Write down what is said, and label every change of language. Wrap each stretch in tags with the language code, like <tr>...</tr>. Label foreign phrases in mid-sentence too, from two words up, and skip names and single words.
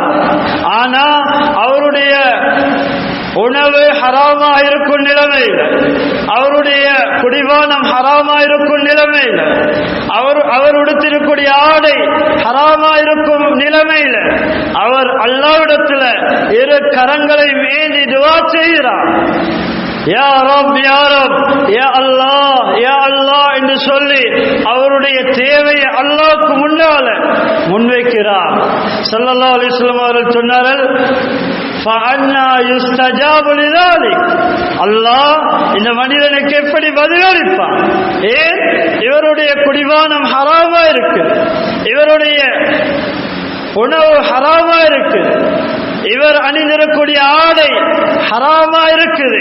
<ta>ஆனா அவருடைய உணவு ஹராமா இருக்கும் நிலைமையில், அவருடைய குடிபானம் ஹராமா இருக்கும் நிலைமையில், அவர் உடுத்திருக்கூடிய ஆடை ஹராமா இருக்கும் நிலைமையில் அவர் அல்லாஹ்விடத்தில் இரு கரங்களை மேந்தி துஆ செய்கிறார்.</ta> <ar>يا رب يا رب يا الله يا الله</ar> <ta>என்று சொல்லி அவருடைய தேவையை அல்லாஹ்வுக்கு முன்னால முன்வைக்கிறார்.</ta> <ar>صلى الله عليه وسلم</ar> <ta>அவர்கள் சொன்னார்கள்,</ta> <ar>فَأَنَّى يُسْتَجَابُ لِذَلِكَ.</ar> <ta>அல்லாஹ் இந்த மனிதனுக்கு எப்படி பதிலளிப்பான்? ஏன்? இவருடைய குடிபானம் ஹராமா இருக்கு, இவருடைய உணவு ஹராமா இருக்கு, இவர் அணிந்திருக்கூடிய ஆடை ஹராமா இருக்குது.</ta>